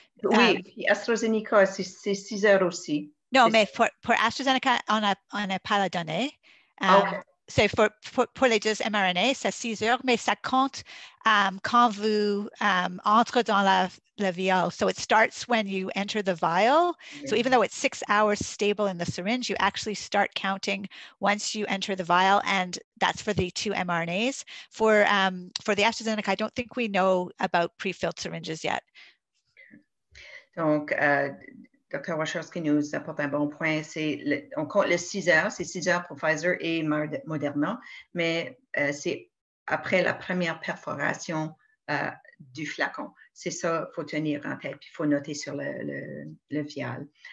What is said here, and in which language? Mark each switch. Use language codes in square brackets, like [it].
[fr] Oui, puis AstraZeneca, c'est 6 heures aussi. Non, mais pour AstraZeneca, on n'a pas la donnée. [en] Okay. [fr] C'est pour les deux mRNA, c'est 6 heures, mais ça compte quand vous entrez dans la vial. [en] So it starts when you enter the vial. Okay. So even though it's 6 hours stable in the syringe, you actually start counting once you enter the vial, and that's for the 2 mRNAs. For the AstraZeneca, I don't think we know about pre-filled syringes yet. [fr] Donc, Dr. Wachowski nous apporte un bon point. On compte les 6 heures, c'est 6 heures pour Pfizer et Moderna, mais c'est après la première perforation du flacon. C'est ça qu'il faut tenir en tête, puis il faut noter sur le vial.